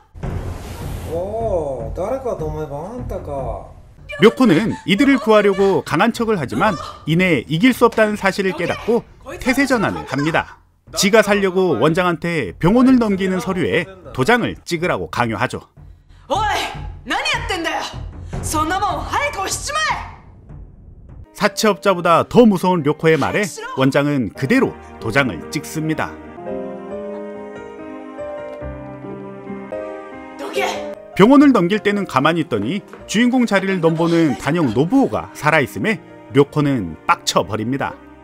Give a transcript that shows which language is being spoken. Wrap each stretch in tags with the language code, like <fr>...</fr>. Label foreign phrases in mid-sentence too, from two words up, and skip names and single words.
<ko>료코는 이들을 구하려고 강한 척을 하지만 이내 이길 수 없다는 사실을 깨닫고 태세 전환을 합니다. 지가 살려고 원장한테 병원을 넘기는 서류에 도장을 찍으라고 강요하죠.</ko> <ja>おい、何やってんだよ。そんなもん早く押しちまえ。</ja> <ko>사채업자보다 더 무서운 료코의 말에 원장은 그대로 도장을 찍습니다. 병원을 넘길 때는 가만히 있더니 주인공 자리를 넘보는 단역 노부오가 살아있음에 료코는 빡쳐버립니다.</ko>